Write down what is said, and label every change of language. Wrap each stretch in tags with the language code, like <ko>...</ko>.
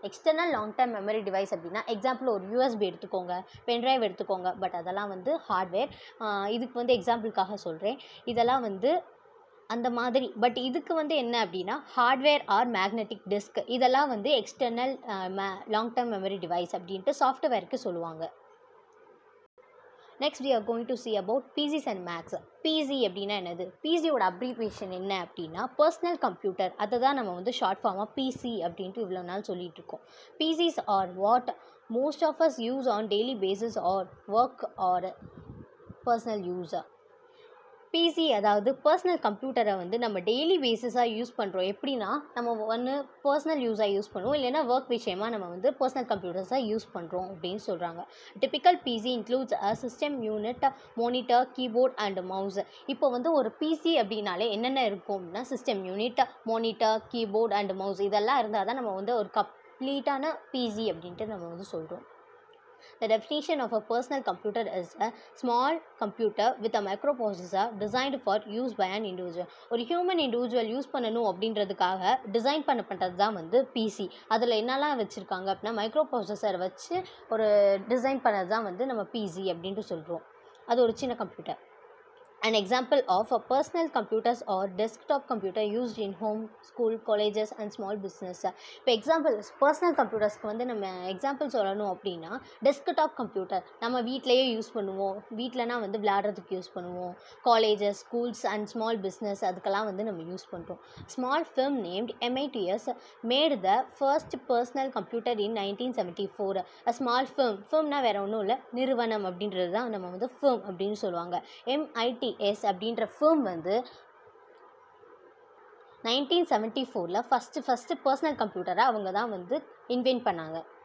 <en>external long term memory device</en> <ta>அப்படின்னா example ஒரு USB எடுத்துக்கோங்க, பென்ட்ரைவ் எடுத்துக்கோங்க. பட் அதெல்லாம் வந்து ஹார்ட்வேர். இதுக்கு வந்து எக்ஸாம்பிளுக்காக சொல்கிறேன். இதெல்லாம் வந்து அந்த மாதிரி. பட் இதுக்கு வந்து என்ன அப்படின்னா</ta> <en>hardware or magnetic disk,</en> <ta>இதெல்லாம் வந்து</ta> <en>external long term memory device</en> <ta>அப்படின்ட்டு சாஃப்ட்வேருக்கு சொல்லுவாங்க.</ta> <en>Next we are going to see about PCs and Macs.</en> <ta>PC அப்படின்னா என்னது? PCயோட அப்ரிவேஷன் என்ன அப்படின்னா பர்சனல் கம்ப்யூட்டர். அதை தான் நம்ம வந்து ஷார்ட் ஃபார்மாக PC அப்படின்ட்டு இவ்வளோ நாள் சொல்லிகிட்டு இருக்கோம்.</ta> <en>PCs are what most of us use on daily basis or work or personal use.</en> <ta>PC அதாவது பர்சனல் கம்ப்யூட்டரை வந்து நம்ம டெய்லி பேஸஸாக யூஸ் பண்ணுறோம். எப்படின்னா நம்ம ஒன்று பர்சனல் யூஸாக யூஸ் பண்ணுவோம், இல்லைனா ஒர்க் விஷயமாக நம்ம வந்து பர்சனல் கம்ப்யூட்டர்ஸாக யூஸ் பண்ணுறோம் அப்படின்னு சொல்கிறாங்க.</ta> <en>Typical PC includes a system unit, monitor, keyboard and mouse.</en> <ta>இப்போ வந்து ஒரு பிசி அப்படின்னாலே என்னென்ன இருக்கும் அப்படின்னா</ta> <en>system unit, monitor, keyboard and mouse</en> <ta>இதெல்லாம் இருந்தால் தான் நம்ம வந்து ஒரு கம்ப்ளீட்டான பிசி அப்படின்ட்டு நம்ம வந்து சொல்கிறோம்.</ta> <en>The definition of a personal computer is a small computer with a microprocessor designed for use by an individual.</en> <ta>ஒரு ஹியூமன் இண்டிவிஜுவல் யூஸ் பண்ணணும் அப்படின்றதுக்காக டிசைன் பண்ணப்பட்டது தான் வந்து பிசி. அதில் என்னெல்லாம் வச்சுருக்காங்க அப்படின்னா மைக்ரோ ப்ராசஸர் வச்சு ஒரு டிசைன் பண்ணது தான் வந்து நம்ம பிசி அப்படின்ட்டு சொல்கிறோம். அது ஒரு சின்ன computer.</ta> <en>An example of a personal computers or desktop computer used in home, school, colleges and small business.</en> <ta>இப்போ எக்ஸாம்பிள் பர்சனல் கம்ப்யூட்டர்ஸ்க்கு வந்து நம்ம எக்ஸாம்பிள் சொல்லணும் அப்படின்னா டெஸ்க்டாப் கம்ப்யூட்டர் நம்ம வீட்டிலையே யூஸ் பண்ணுவோம். வீட்டிலனா வந்து விளையாடுறதுக்கு யூஸ் பண்ணுவோம்.</ta> <en>colleges, schools and small business</en> <ta>அதுக்கெல்லாம் வந்து நம்ம யூஸ் பண்ணுறோம்.</ta> <en>Small firm named MITS made the first personal computer in 1974. A small</en> <ta>firmனா வேறு ஒன்றும் இல்லை, நிறுவனம் அப்படின்றது தான் நம்ம வந்து firm அப்படின்னு சொல்லுவாங்க. MITS அப்படின்ற firm வந்து 1974 ஃபஸ்ட்டு பர்சனல் கம்ப்யூட்டரை அவங்க தான் வந்து இன்வென்ட் பண்ணாங்க.</ta>